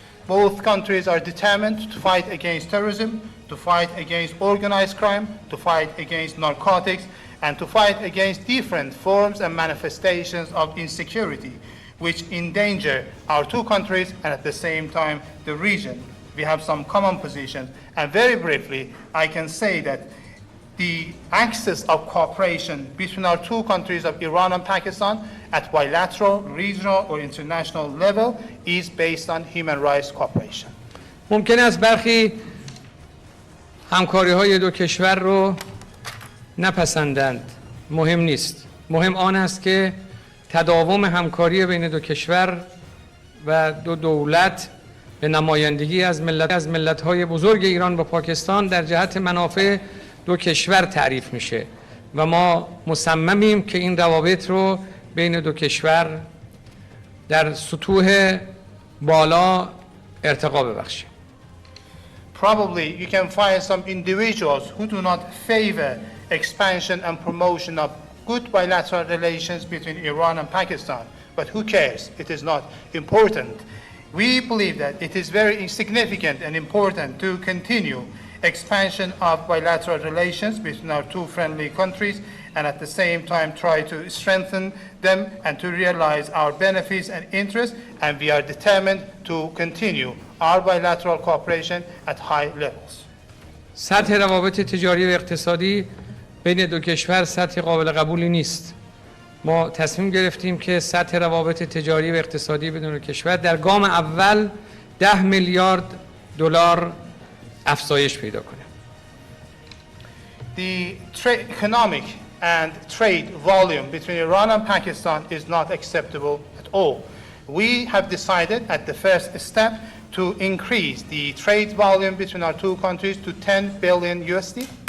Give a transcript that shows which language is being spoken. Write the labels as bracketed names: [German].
[English] Both countries are determined to fight against terrorism, to fight against organized crime, to fight against narcotics, and to fight against different forms and manifestations of insecurity which endanger our two countries and at the same time the region. We have some common positions, and very briefly I can say that the axis of cooperation between our two countries of Iran and Pakistan at bilateral, regional or international level is based on human rights cooperation. [Persian] ممکن است برخی همکاری‌های دو کشور رو نپسندند. مهم نیست. مهم آن است که تداوم همکاری بین دو کشور و دو دولت به نمایندگی از ملت‌های بزرگ ایران و پاکستان در جهت منافع دو کشور تعریف میشه و ما مصممیم که این روابط رو بین دو کشور در سطوح بالا ارتقا ببخشیم. [English] Probably you can find some individuals who do not favor expansion and promotion of good bilateral relations between Iran and Pakistan, but who cares? It is not important. We believe that it is very significant and important to continue expansion of bilateral relations between our two friendly countries and at the same time try to strengthen them and to realize our benefits and interests, and we are determined to continue our bilateral cooperation at high levels. [Persian] سطح روابط تجاری و اقتصادی بین دو کشور سطح قابل قبولی نیست. ما تصمیم گرفتیم که سطح روابط تجاری و اقتصادی بین دو کشور در گام اول 10 میلیارد دلار افزایش پیدا کنه. [English] The economic and trade volume between Iran and Pakistan is not acceptable at all. We have decided at the first step to increase the trade volume between our two countries to 10 billion USD.